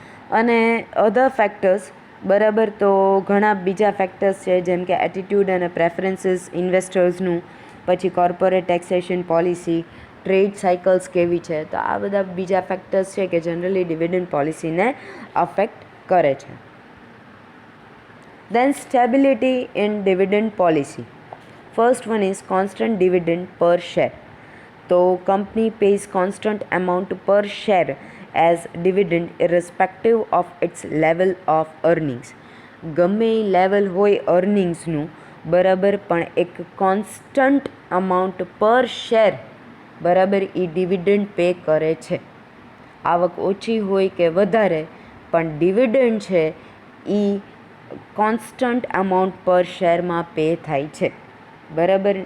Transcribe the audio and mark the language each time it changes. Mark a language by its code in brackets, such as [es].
[gu] અને અધર ફેક્ટર્સ, બરાબર, તો ઘણા બીજા ફેક્ટર્સ છે જેમ કે એટીટ્યૂડ અને પ્રેફરન્સીસ ઇન્વેસ્ટર્સનું, પછી corporate taxation policy, trade cycles કેવી છે, તો આ બધા બીજા ફેક્ટર્સ છે કે જનરલી ડિવિડન્ડ પોલિસીને અફેક્ટ કરે છે. [en] Then stability in dividend policy. First one is constant dividend per share. તો company pays constant amount per share as dividend irrespective of its level of earnings. [gu] ગમે એ લેવલ હોય અર્નિંગ્સનું, બરાબર, પણ એક કોન્સ્ટન્ટ અમાઉન્ટ પર શેર, બરાબર, એ ડિવિડન્ડ પે કરે છે. આવક ઓછી હોય કે વધારે પણ ડિવિડન્ડ છે એ કોન્સ્ટન્ટ અમાઉન્ટ પર શેરમાં પે થાય છે, બરાબર.